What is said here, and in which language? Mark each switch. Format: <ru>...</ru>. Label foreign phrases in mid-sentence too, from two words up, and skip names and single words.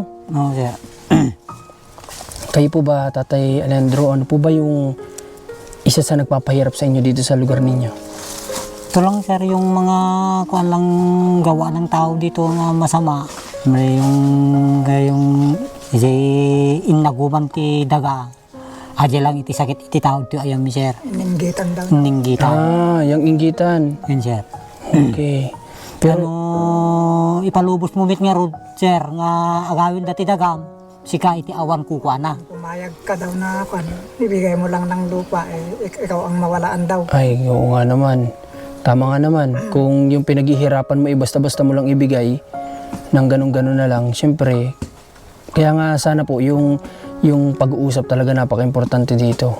<tl>Oo, sir. Kayo po ba, Tatay Alejandro, ano po ba yung isa sa nagpapahirap sa inyo dito sa lugar ninyo? Ito lang, sir, yung mga lang gawa ng tao dito na masama.</tl> <ilo>Yung inaguman ti daga. Adya lang iti sakit iti tao ti ayam mi, sir.</ilo> <tl>Ninggitan daw. Ninggitan. Yung inggitan. Yun, sir. Okay. Pero,</tl> <ilo>Ipalubos mo mit nga rod, sir, nga agawin dati dagam. Sika iti awan kukuana.</ilo> <tl>Pumayag ka daw na ibigay mo lang ng lupa, ikaw ang mawalaan daw. ay, oo nga naman. Tama nga naman. Kung yung pinaghihirapan mo, basta-basta mo lang ibigay, ng ganun-ganun na lang, syempre, kaya nga sana po, yung pag-uusap talaga napaka-importante dito.</tl>